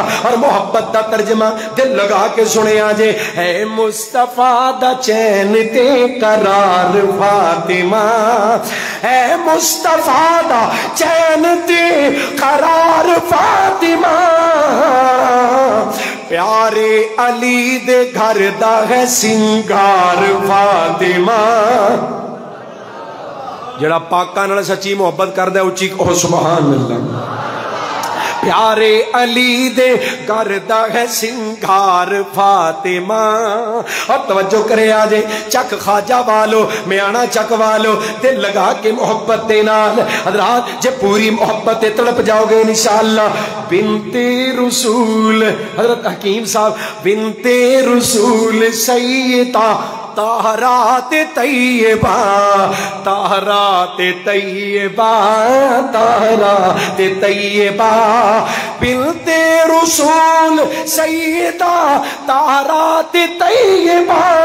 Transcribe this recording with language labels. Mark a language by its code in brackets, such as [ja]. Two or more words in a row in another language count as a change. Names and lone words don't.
[pa] اور محبت دا ترجمہ دل لگا کے سنیا جے، ہے مصطفیٰ دا چین تے قرار فاطمہ، ہے مصطفیٰ دا چین تے قرار فاطمہ، پیارے علی دے گھر دا ہے سنگار فاطمہ جڑا پاکاں نال سچی محبت کردا ہے اچھی کہو [ar] سبحان اللہ [pa] پیارے علی دے گھر دا ہے سنگار فاطمہ اور توجہ کرے آجے چک خواجہ والو میانا چک والو دل لگا کے محبت دے نال حضرات جے پوری محبت تڑپ جاؤ گے انشاءاللہ بنت رسول حضرت حکیم صاحب بنت رسول سیدہ طاہرات طیبہ طاہرات طیبہ طاہرات طیبہ بنت رسول سیدہ طاہرات طیبہ